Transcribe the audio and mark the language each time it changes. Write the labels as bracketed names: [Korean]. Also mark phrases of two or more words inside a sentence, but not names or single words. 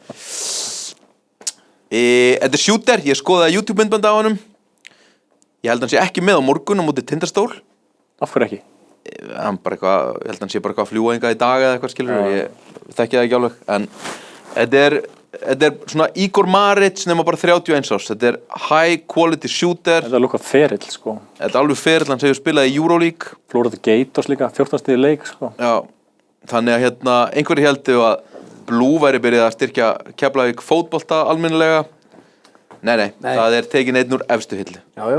[Icelandic] Þetta shooter, ég skoðaði YouTube-myndband á honum. Ég held hann sé ekki með á morgun á móti Tindastól. Af hverju ekki? Hann bara eitthvað, ég held hann sé bara eitthvað að fljúga hingað í dag eða eitthvað skilur. Ég þekki það ekki alveg. En þetta svona Igor Maric nema bara 31 árs. Þetta [English] high quality shooter. [Icelandic] Þetta lukkar ferill, sko. Þetta alveg ferill, hann hefur spilað í Euroleague. Florida Gators líka, 14 stiga leik, sko. Já, þannig að einhverjir héldu að Blue væri byrjað að styrkja Keflavík fótbolta almennilega. Nei, það tekin einn úr efstu hillu. Já.